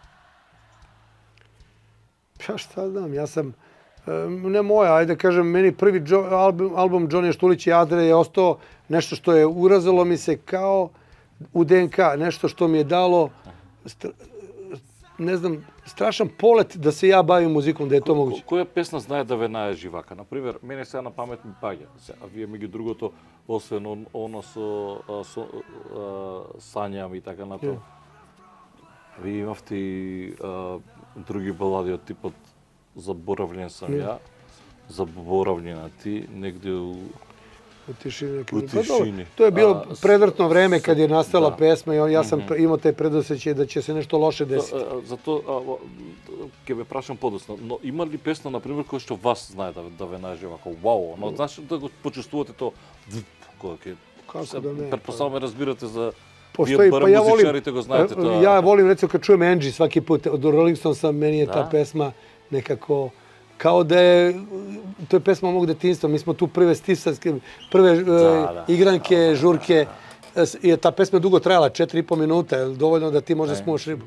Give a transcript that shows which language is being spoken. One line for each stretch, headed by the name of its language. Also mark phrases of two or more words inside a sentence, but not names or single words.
Serbian: Pa šta znam, ja sam, ne moja, ajde kažem, meni prvi album Džonija Štulića i Adre je ostao nešto što je urazilo mi se kao u DNK, nešto što mi je dalo, ne znam, strašan polet da se ja bavim muzikom, da je to moguće.
Macedonian: Која песна знае да ве најживака? Например, мене сега на памет ми паѓа, а вие меѓу другото, освен оно со Санјам и така натаму. Вие имавте и други балади од типот Заборавлен сам ја,
Serbian: Заборавljena ti, negde u tišini. tišini. To je bilo predvrtno vreme kad je nastala pesma i ja sam imao taj predosjećaj da će se nešto loše desiti.
Macedonian: Zato ќе ве прашам подоцна, но има ли песна, например, која што вас знае да ве најжива, како вау, но знаеш да го почувствувате то кога ќе...
Serbian: Kako da ne? Pretpostavljam
Macedonian: разбирате за...
Serbian: Postoji, pa ja volim, ja volim recimo kad čujem Angie svaki put, od Rolling Stonesa meni je ta pesma nekako, kao da je, to je pesma mog detinjstva, mi smo tu prve stisarske, prve igranke, žurke, je ta pesma dugo trajala, 4,5 minuta, je dovoljno da ti možda smuvaš ribu.